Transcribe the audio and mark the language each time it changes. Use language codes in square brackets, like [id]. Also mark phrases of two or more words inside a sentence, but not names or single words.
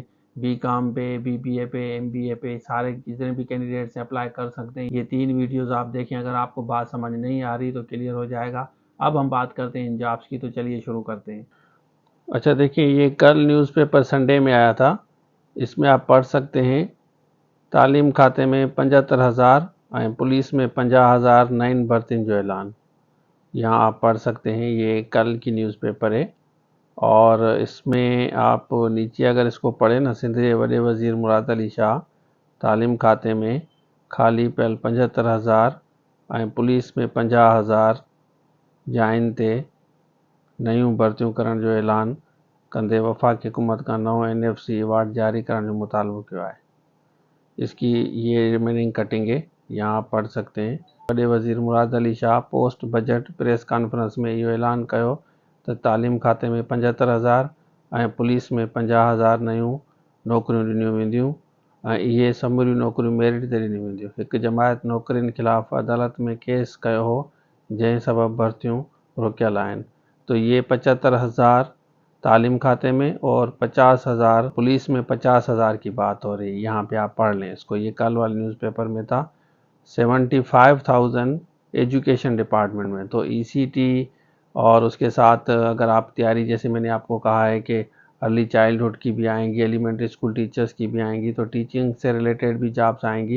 [ur] BCom پے، BBA پے، MBA پے، سارے جتنے بھی کینڈیڈیٹس ہیں اپلائی کر سکتے ہیں. یہ 3 ویڈیوز آپ دیکھیں، اگر آپ کو بات سمجھ نہیں آ رہی تو کلیئر ہو جائے گا. اب ہم بات کرتے ہیں ان جابز کی، تو چلیے شروع کرتے ہیں۔ اچھا دیکھیے، یہ کل [en] newspaper Sunday [ur] میں آیا تھا. اس میں آپ پڑھ سکتے ہیں [sd] तालीम खाते में 75,000 ऐं पुलिस में 50,000 नईं भर्तियुनि जो ऐलान। [ur] یہاں آپ پڑھ سکتے ہیں، یہ کل کی نیوز پیپر ہے. اور اس میں آپ نیچے اگر اس کو پڑھیں نا, [sd] सिंध जे वॾे वज़ीर मुराद अली शाह तालीम खाते में ख़ाली पियल 75,000 ऐं पुलिस में 50,000 जाइनि ते नयूं भर्तियूं करण जो ऐलान कंदे वफ़ाक़ी हुकूमत खां नओं NFC अवार्ड जारी करण जो मुतालबो कयो आहे। [ur] اس کی یہ [en] remaining cutting [ur] ہے، یہاں آپ پڑھ سکتے ہیں. [sd] वॾे वज़ीर मुराद अली शाह [en] post budget press conference [sd] में इहो ऐलान कयो त तालीम खाते में 75,000 ऐं पुलिस में 50,000 नयूं नौकरियूं ॾिनियूं वेंदियूं ऐं इहे समूरियूं नौकरियूं मेरिट ते ॾिनियूं वेंदियूं। हिकु जमायत नौकरियुनि ख़िलाफ़ अदालत में केस कयो हो, जंहिं सबबि भर्तियूं रुकियल आहिनि। [ur] تو یہ 75,000 تعلیم کھاتے میں اور 50,000 پولیس میں 50,000 کی بات ہو رہی ہے. یہاں پے آپ پڑھ لیں اس کو، یہ کل والے نیوز پیپر میں تھا۔ 75,000 [en] education department [ur] میں. تو ECT اور اس کے ساتھ اگر آپ تیاری، جیسے میں نے آپ کو کہا ہے کہ [en] early childhood [ur] کی بھی آئیں گی, [en] elementary school teachers [ur] کی بھی آئیں گی، تو ٹیچنگ سے ریلیٹڈ بھی جابز آئیں گی.